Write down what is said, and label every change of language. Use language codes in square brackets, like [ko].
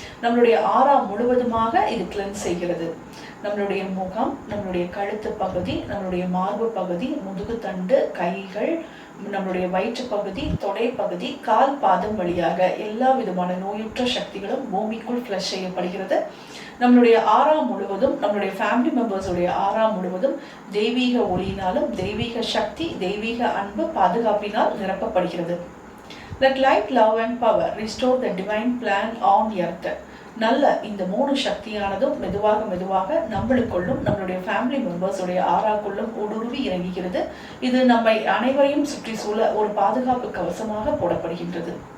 [ta] நம்மளுடைய ஆறா முழுவதுமாக இது கிளென்ஸ் செய்கிறது. நம்மளுடைய முகம், நம்மளுடைய கழுத்து பகுதி, நம்மளுடைய மார்பு பகுதி, முதுகு தண்டு, கைகள், நம்மளுடைய வயிற்று பகுதி, தொடை பகுதி, கால் பாதம் வழியாக எல்லா விதமான நோயுற்ற சக்திகளும் பூமிக்குள் ஃப்ளஷ் செய்யப்படுகிறது. நம்மளுடைய ஆறா முழுவதும், நம்மளுடைய ஃபேமிலி மெம்பர்ஸுடைய ஆறா முழுவதும் தெய்வீக ஒளியினாலும் தெய்வீக சக்தி, தெய்வீக அன்பு, பாதுகாப்பினால் நிரப்பப்படுகிறது. [en] Let light, love and power restore the divine plan on earth. [ta] நல்ல இந்த 3 சக்தியானதும் மெதுவாக மெதுவாக நம்மளுக்குள்ளும் நம்மளுடைய ஃபேமிலி மெம்பர்ஸுடைய ஆறாக்குள்ளும் ஊடுருவி இறங்குகிறது. இது நம்மை அனைவரையும் சுற்றி சூழ ஒரு பாதுகாப்பு கவசமாக போடப்படுகின்றது.